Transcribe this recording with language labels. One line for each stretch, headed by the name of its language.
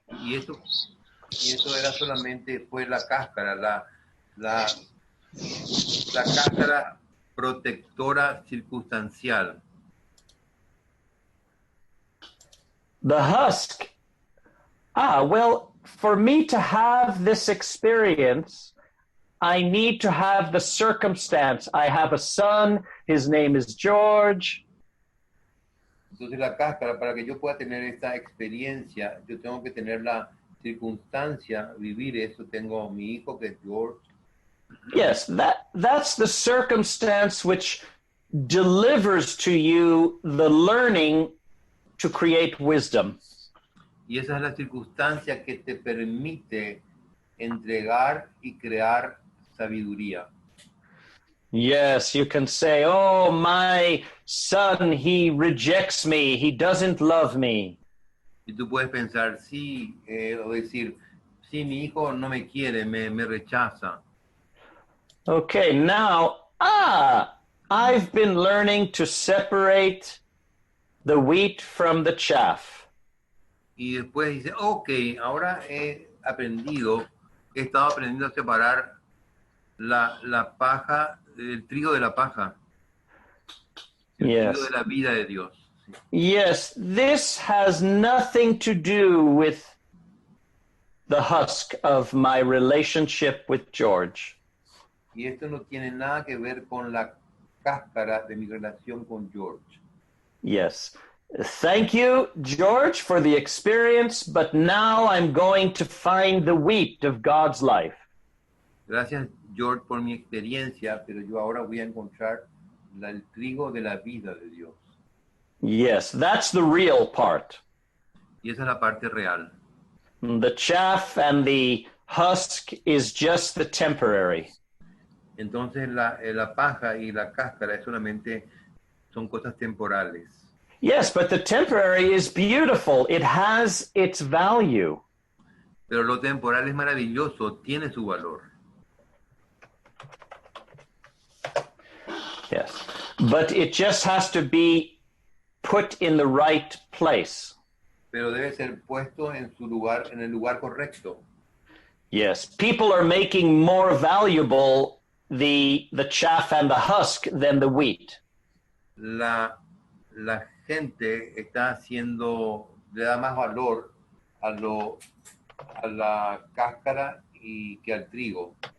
Spanish: Y eso era solamente, fue la cáscara, la cáscara protectora circunstancial.
English: The husk. Well, for me to have this experience, I need to have the circumstance. I have a son, his name is George.
Spanish: Entonces la cáscara, para que yo pueda tener esta experiencia, yo tengo que tener la circunstancia, vivir eso. Tengo mi hijo que es George.
English: Yes, that's the circumstance which delivers to you the learning to create wisdom.
Spanish: Y esa es la circunstancia que te permite entregar y crear sabiduría.
English: Yes, you can say, oh, my son, he rejects me, he doesn't love me.
Spanish: Y tú puedes pensar, sí, o decir, sí, mi hijo no me quiere, me rechaza.
English: Okay, now, I've been learning to separate the wheat from the chaff.
Spanish: Y después dice, ok, ahora he estado aprendiendo a separar la paja, el trigo de la paja. El trigo de la vida de Dios.
English: Yes, this has nothing to do with the husk of my relationship with George.
Spanish: Y esto no tiene nada que ver con la cáscara de mi relación con George.
English: Yes. Thank you, George, for the experience, but now I'm going to find the wheat of God's life.
Spanish: Gracias, George, por mi experiencia, pero yo ahora voy a encontrar el trigo de la vida de Dios.
English: Yes, that's the real part.
Spanish: Y esa es la parte real.
English: The chaff and the husk is just the temporary.
Spanish: Entonces la paja y la cáscara son cosas temporales.
English: Yes, but the temporary is beautiful. It has its value.
Spanish: Pero lo temporal es maravilloso, tiene su valor.
English: Yes, but it just has to be put in the right place.
Spanish: Pero debe ser puesto en su lugar, en el lugar correcto.
English: Yes, people are making more valuable the chaff and the husk than the wheat.
Spanish: La gente le da más valor a la cáscara y que al trigo.